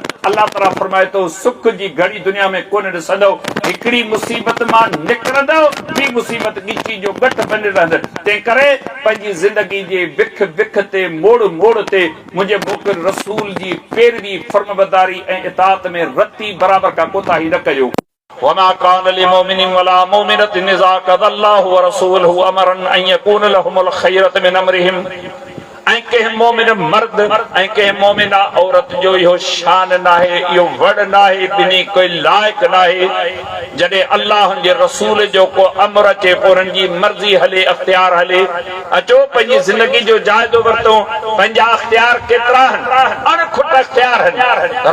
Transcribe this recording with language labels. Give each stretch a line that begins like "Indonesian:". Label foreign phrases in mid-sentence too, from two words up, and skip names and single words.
Sindhi: अल्लाह ताला फरमाए थो सुख जी घड़ी दुनिया में कोन ॾिसंदो, हिकिड़ी मुसीबत मां निकिरंदो, ॿी मुसीबत ॻिची जो गठ बनी रहंदो। तंहिं करे पंहिंजी ज़िंदगी जे विख विख ते, मोड़ मोड़ ते मुंहिंजे मोकिल रसूल जी पैरवी, फर्मबरदारी ऐं इताअत में रती बराबरि का कोताही न कयो।
Arabic: وما كان لمؤمن ولا مؤمنة إذا قضى الله ورسوله أمرا أن يكون لهم الخيرة من أمرهم.
Sindhi: ऐं कंहिं मोमिन मर्द ऐं कंहिं मोमिना औरत जो इहो शान नाहे, इहो वड़ नाहे, ॿिन्ही कोई लाइक़ नाहे जॾहिं अल्लाह जे रसूल जो को अमर अचे, पोइ उन्हनि जी मर्ज़ी हले, अख़्तियार हले। अचो पंहिंजी ज़िंदगी जो जाइज़ो वरितो, पंहिंजा अख़्तियार केतिरा आहिनि, अणखुट अख़्तियार आहिनि।